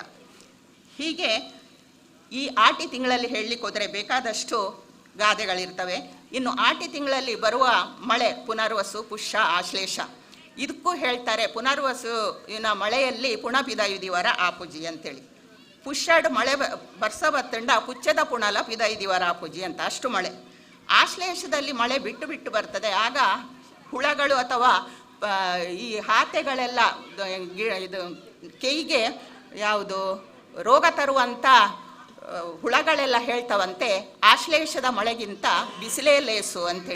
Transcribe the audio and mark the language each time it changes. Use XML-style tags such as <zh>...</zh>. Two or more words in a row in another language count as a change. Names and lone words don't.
<kn>ಹೀಗೆ ಈ ಆಟಿ ತಿಂಗಳಲ್ಲಿ ಹೇಳಲಿಕ್ಕೆ ಹೋದರೆ ಬೇಕಾದಷ್ಟು ಗಾದೆಗಳಿರ್ತವೆ. ಇನ್ನು ಆಟಿ ತಿಂಗಳಲ್ಲಿ ಬರುವ ಮಳೆ ಪುನರ್ವಸು, ಪುಷ್ಯ, ಆಶ್ಲೇಷ, ಇದಕ್ಕೂ ಹೇಳ್ತಾರೆ. ಪುನರ್ವಸುವಿನ ಮಳೆಯಲ್ಲಿ</kn> <tcy>ಪುಣಪಿದಯುದಿವರ ಆಪುಜಿ</tcy> <kn>ಅಂತೇಳಿ.</kn> <tcy>ಪುಷ್ಯಡ್ ಮಳೆ ಬರ್ಸ ಬತ್ತಂಡ ಪುಚ್ಚದ ಪುಣಲ ಪಿದೈದಿವರ ಆಪುಜಿ</tcy> <kn>ಅಂತ, ಅಷ್ಟು ಮಳೆ. ಆಶ್ಲೇಷದಲ್ಲಿ ಮಳೆ ಬಿಟ್ಟು ಬರ್ತದೆ. ಆಗ ಹುಳಗಳು ಅಥವಾ ಈ ಹಾತೆಗಳೆಲ್ಲ ಇದು ಕೈಗೆ ಯಾವುದು ರೋಗ ತರುವಂಥ ಹುಳಗಳೆಲ್ಲ ಹೇಳ್ತವಂತೆ, ಆಶ್ಲೇಷದ ಮಳೆಗಿಂತ ಬಿಸಿಲೇ ಲೇಸು ಅಂಥೇಳಿ.</kn>